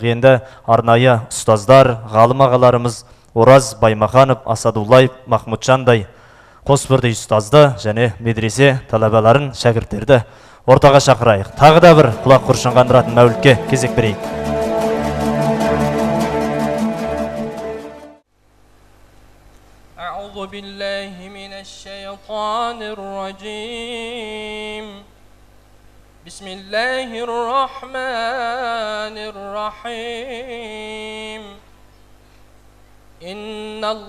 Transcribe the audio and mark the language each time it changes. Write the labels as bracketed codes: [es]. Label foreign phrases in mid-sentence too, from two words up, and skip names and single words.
[kk] Енді арнайы ұстаздар, ғалым ағаларымыз Ораз Баймаханов, Асадуллаев, Махмуджандай қос бірдей ұстазды және медресе талабаларын, шәкірттерді ортаға шақырайық. Тағы да бір құлақ құршын қандыратын мәулітке кезек берейік. [ar] أعوذ بالله من الشيطان الرجيم بسم الله الرحمن الرحيم إن